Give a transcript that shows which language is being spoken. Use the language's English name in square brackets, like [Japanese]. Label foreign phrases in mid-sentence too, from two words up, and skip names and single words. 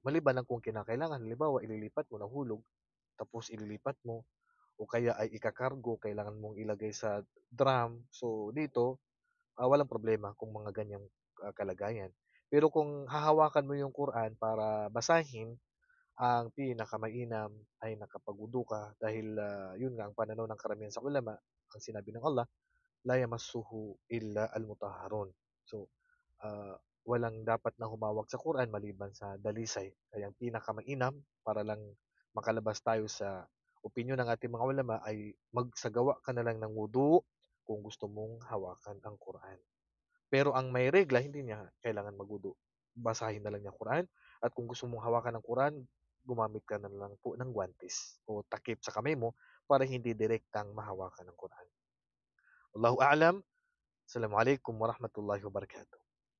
[Filipino] Maliban lang kung kinakailangan, halimbawa ililipat mo, nahulog, tapos ililipat mo, o kaya ay ikakargo, kailangan mong ilagay sa drum. So dito, walang problema kung mga ganyang kalagayan. Pero kung hahawakan mo yung Quran para basahin, ang pinakamainam ay nakapagwudu ka dahil yun nga ang pananaw ng karamihan sa ulama, ang sinabi ng Allah, [Arabic] لا يمسه إلا المطهرون. [Filipino] So, walang dapat na humawak sa Quran maliban sa dalisay. Kaya ang pinakamainam para lang makalabas tayo sa opinyon ng ating mga ulama ay magsagawa ka na lang ng wudu kung gusto mong hawakan ang Quran. Pero ang may regla, hindi niya kailangan magwudu. Basahin na lang niya Quran at kung gusto mong hawakan ng Quran, gumamit ka na lang po ng guwantes o takip sa kamay mo para hindi direktang mahawakan ng Quran. [Arabic] الله أعلم. السلام عليكم ورحمة الله وبركاته.